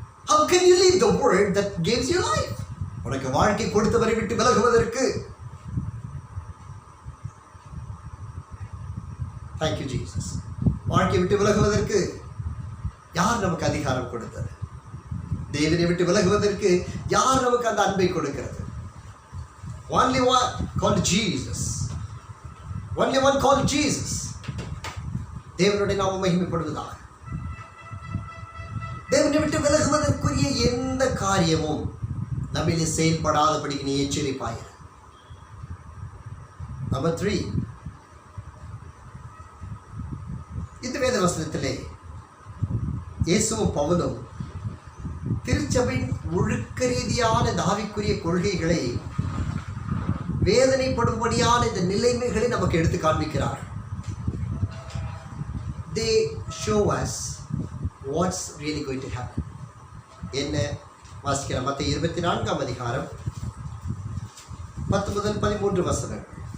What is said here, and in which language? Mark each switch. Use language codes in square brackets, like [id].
[en] How can you leave the word that gives you life? [ta] உனக்கு வாழ்க்கை கொடுத்தவரை விட்டு விலகுவதற்கு. [en] Thank you Jesus. [ta] வாழ்க்கை விட்டு விலகுவதற்கு யார் நமக்கு அதிகாரம் கொடுத்தது? தேவனை விட்டு விலகுவதற்கு யார் நமக்கு அந்த அன்பை கொடுக்கிறது? [en] Only one called Jesus. Only one called Jesus. [ta] தேவனுடைய நாமம் மகிமைப்படுவதாக. தேவனை விட்டு விலகுவதற்குரிய எந்த காரியமும் நம்மிலே செயல்படாதபடிக்கு நீ எச்சரிப்பாயிரு. நம்பர் 3, இந்த வேத வசனத்திலே இயேசுவும் பவுலும் திருச்சபையின் ஒழுக்க ரீதியான தாவிக்குரிய கொள்கைகளை, வேதனைப்படும்படியான இந்த நிலைமைகளை நமக்கு எடுத்து காண்பிக்கிறார். [en] They show us what's really going to happen. [ta] என்ன வாசிக்கிறோம்? மத்தேயு 24ஆம் அதிகாரம் 10 முதல் 13 வசனங்கள்.